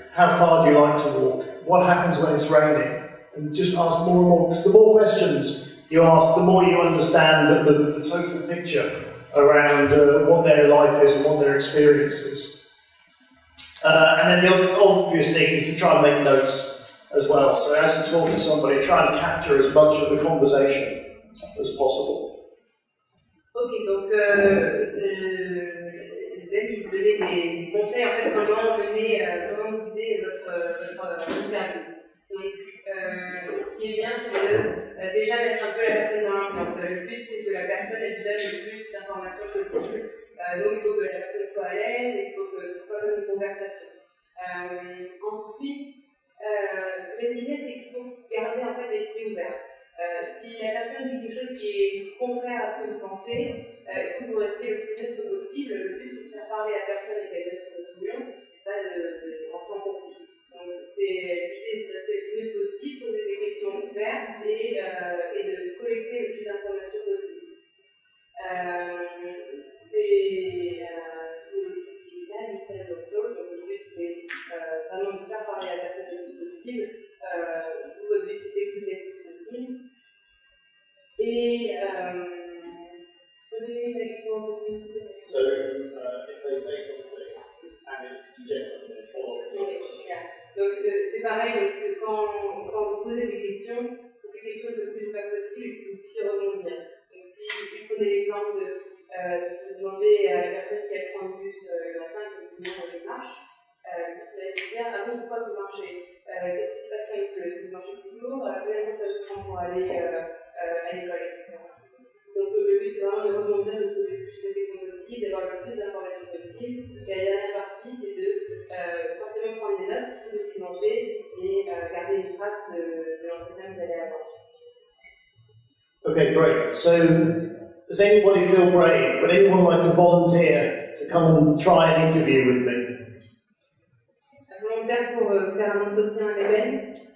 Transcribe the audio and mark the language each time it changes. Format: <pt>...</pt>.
<en>How far do you like to walk? What happens when it's raining? And just ask more and more, because the more questions you ask, the more you understand the total picture around what their life is and what their experience is. And then the obvious thing is to try and make notes as well. So as you talk to somebody, try and capture as much of the conversation as possible.</en> <fr>Ok, donc Ben il donnait des conseils en fait comment mener, comment guider votre interview. Donc ce qui est bien, c'est de déjà mettre un peu la personne dans l'ambiance. Le but, c'est que la personne elle donne le plus d'informations possible. Donc, il faut que la personne soit à l'aise, il faut que ce soit comme une conversation. Ensuite, ce que je disais, c'est qu'il faut garder en fait l'esprit ouvert. Si la personne dit quelque chose qui est contraire à ce que vous pensez, il faut que vous restiez le plus neutre possible. Le but, c'est de faire parler la personne et qu'elle donne son opinion, et pas de rentrer en conflit. Donc, l'idée, c'est de rester le plus neutre possible, poser des questions ouvertes et de collecter le plus d'informations possible. C'est ce qui est là, c'est l'autre. Donc, le but, c'est vraiment de faire parler la personne le plus possible. Votre but, c'est d'écouter le plus possible. Et</fr> <en>so, if they say something and it suggests something that's follow-up.</en> <fr>Donc, c'est pareil, donc, quand vous posez des questions, les questions le plus vagues possible, que vous puissiez rebondir. Donc, si vous prenez l'exemple de si vous demandez à la personne si elle prend le bus le matin et que vous dites non, je marche, ça va vous dire ah bon, pourquoi vous marchez qu'est-ce qui se passe quand il pleut? Est-ce que vous marchez toujours? Combien de temps ça vous prend pour aller à l'école, etc. Donc, le but, c'est vraiment de rebondir, de poser le plus de questions possible, d'avoir le plus d'informations possible. Et la dernière partie, c'est de forcément prendre des notes, tout documenter et garder une trace de l'entretien que vous allez avoir.</fr> <en>Okay, great. So, does anybody feel brave? Would anyone like to volunteer to come and try an interview with me?</en> <fr>Volontaire pour faire un entretien avec elle?</fr>